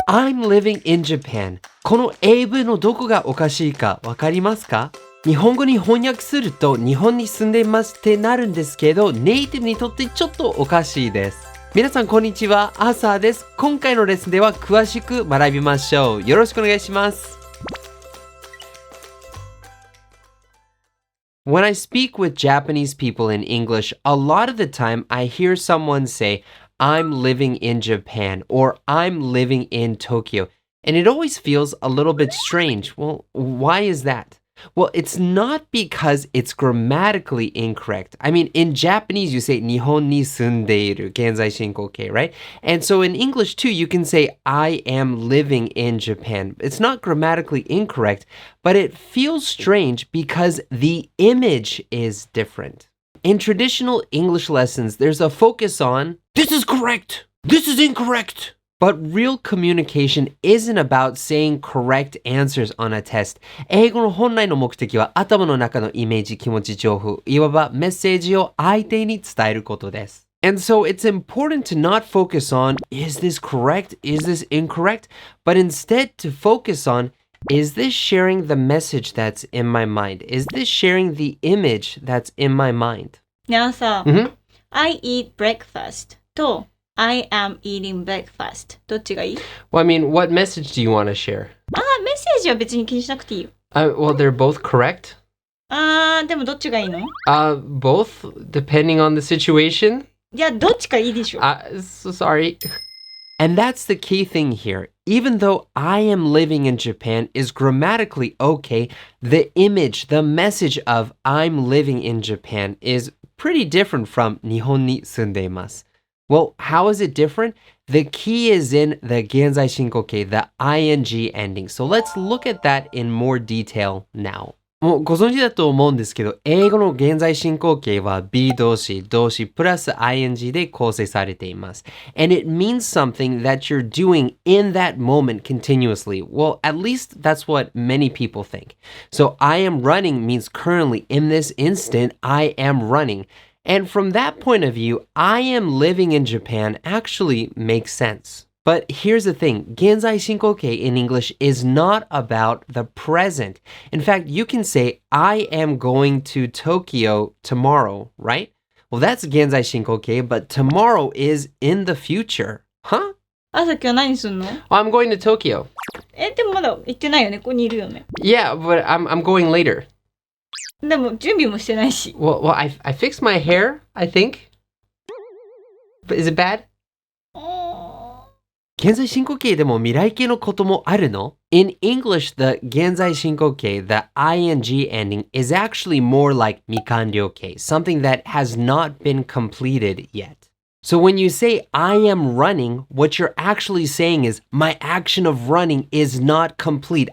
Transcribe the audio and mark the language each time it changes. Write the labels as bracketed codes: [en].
[en] I'm living in Japan [ja] この英文のどこがおかしいかわかりますか？日本語に翻訳すると日本に住んでいますってなるんですけど、ネイティブにとってちょっとおかしいです。皆さんこんにちは、アーサーです。今回のレッスンでは詳しく学びましょう。よろしくお願いします。 [en] When I speak with Japanese people in English, a lot of the time I hear someone say, I'm living in Japan or I'm living in Tokyo. And it always feels a little bit strange. Well, why is that? Well, it's not because it's grammatically incorrect. I mean, in Japanese, you say [ja] 日本に住んでいる [en] 現在進行形, right? And so in English too, you can say I am living in Japan. It's not grammatically incorrect, but it feels strange because the image is different. In traditional English lessons, there's a focus on this is correct, this is incorrect. But real communication isn't about saying correct answers on a test. [ja] 英語の本来の目的は頭の中のイメージ、気持ち、情報、いわばメッセージを相手に伝えることです。 [en] And so it's important to not focus on, is this correct? Is this incorrect? But instead to focus on, is this sharing the message that's in my mind? Is this sharing the image that's in my mind? ねあさ、I eat breakfast とI am eating breakfast. [ja] どっちがいい？ [en] Well, I mean, what message do you want to share? [ja] メッセージは別に気にしなくていいよ。 [en] Well, they're both correct. [ja] でもどっちがいいの？ [en] Both, depending on the situation. [ja] いや、どっちかいいでしょ。 [en] So sorry. And that's the key thing here. Even though I am living in Japan is grammatically okay, the image, the message of I'm living in Japan is pretty different from [ja] 日本に住んでいます。 [en] Well, how is it different? The key is in the 現在進行形, the ing ending. So let's look at that in more detail now. [ja] もうご存知だと思うんですけど、英語の現在進行形は be 動詞、動詞プラス ing で構成されています。 [en] And it means something that you're doing in that moment continuously. Well, at least that's what many people think. So I am running means currently in this instant, I am running.And from that point of view, I am living in Japan actually makes sense. But here's the thing, 現在進行形 in English is not about the present. In fact, you can say, I am going to Tokyo tomorrow, right? Well, that's 現在進行形, but tomorrow is in the future. Huh? [ja] 朝今日何すんの？ [en] I'm going to Tokyo. [ja] でもまだ行ってないよね。ここにいるよね。 [en] Yeah, but I'm going later. [ja] でも準備もしてないし。 [en] Well, I fixed my hair, I think. But is it bad? [ja] 現在進行形でも未来形のこともあるの？ [en] In English, the 現在進行形, the ing ending, is actually more like 未完了形, something that has not been completed yet. So when you say I am running, what you're actually saying is my action of running is not complete.